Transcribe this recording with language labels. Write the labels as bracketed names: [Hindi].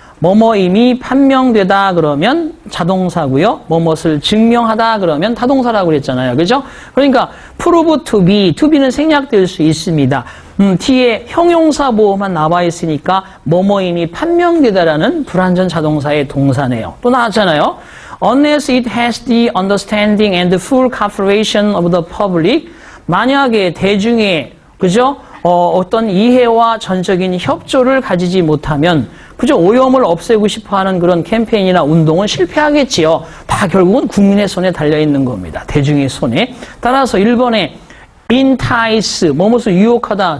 [Korean] 뭐뭐임이 판명되다 그러면 자동사고요. 뭐뭇을 증명하다 그러면 타동사라고 그랬잖아요. 그죠? 그러니까 [English] prove to be [Korean] 는 생략될 수 있습니다. 뒤에 형용사 보호만 나와 있으니까 뭐뭐임이 판명되다라는 불완전 자동사의 동사네요. 또 나왔잖아요. [English] Unless it has the understanding and the full cooperation of the public. [Korean] 만약에 대중의 그죠? 어떤 이해와 전적인 협조를 가지지 못하면 그죠? 오염을 없애고 싶어하는 그런 캠페인이나 운동은 실패하겠지요. 다 결국은 국민의 손에 달려있는 겁니다. 대중의 손에. 따라서 1번에 entice, 뭐뭇을 유혹하다.